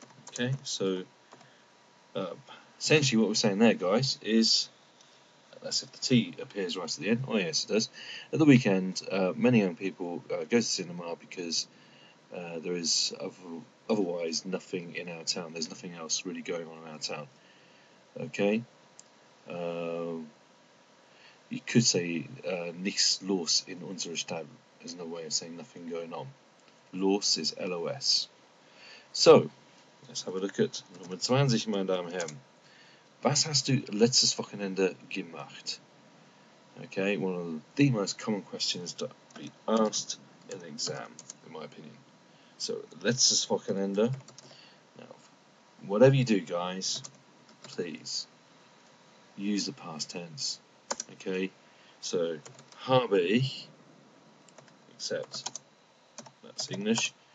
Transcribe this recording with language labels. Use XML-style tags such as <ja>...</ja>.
<en>Okay, so essentially what we're saying there, guys, is that's if the T appears right at the end. Oh yes, it does. At the weekend, many young people go to the cinema because there is otherwise nothing in our town. There's nothing else really going on in our town. Okay. You could say</en> <de>nichts los in unserer Stadt.</de> <en>There's no way of saying nothing going on. Los is LOS. So, let's have a look at Nummer 20,</en> <de>meine Damen und Herren. Was hast du letztes Wochenende gemacht?</de> <en>Okay, one of the most common questions to be asked in an exam, in my opinion. So,</en> <de>letztes Wochenende.</de> <en>Now, whatever you do, guys, please use the past tense. Okay, so</en> <de>habe ich,</de> <en>except that's English,</en>